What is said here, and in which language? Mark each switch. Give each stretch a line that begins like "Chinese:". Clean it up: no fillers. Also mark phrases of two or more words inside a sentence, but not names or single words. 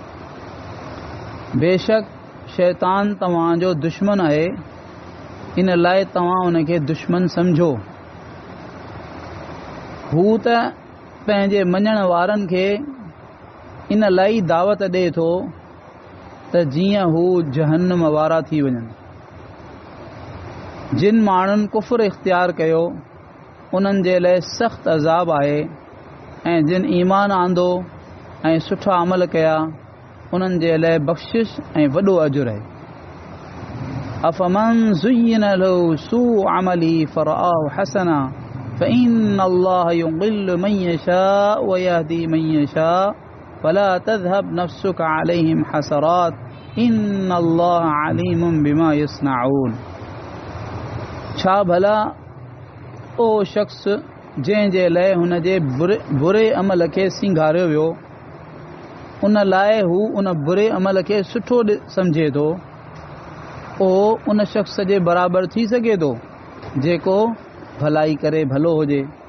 Sindhi: बेशक शैतान तव्हांजो दुश्मन आहे इन लाइ तव्हां उनखे दुश्मन सम्झो हू त पंहिंजे मञण वारनि खे इन लाइ दावत ॾे थो त जीअं हू जहन्नम वारा थी वञनि जिन माण्हुनि कुफ़्र इख़्तियार कयो उन्हनि जे लाइ सख़्त अज़ाब आहे ऐं जिन ईमान आंदो ऐं सुठा अमल कया उन्हनि जे लाइ बख़्शिश ऐं वॾो अजुर आहे
Arabic: أفمن زين له سوء عمله فرآه حسنا فإن الله يضل من يشاء ويهدي من يشاء فلا تذهب نفسك عليهم حسرات إن الله عليم بما يصنعون
Sindhi: छा भला ओ शख़्स जंहिंजे लाइ हुन जे बुरे अमल खे सिंगारियो वियो उन लाइ हू उन बुरे अमल खे सुठो सम्झे थो उहो उन शख़्स जे बराबरि थी सघे थो जेको भलाई करे भलो हुजे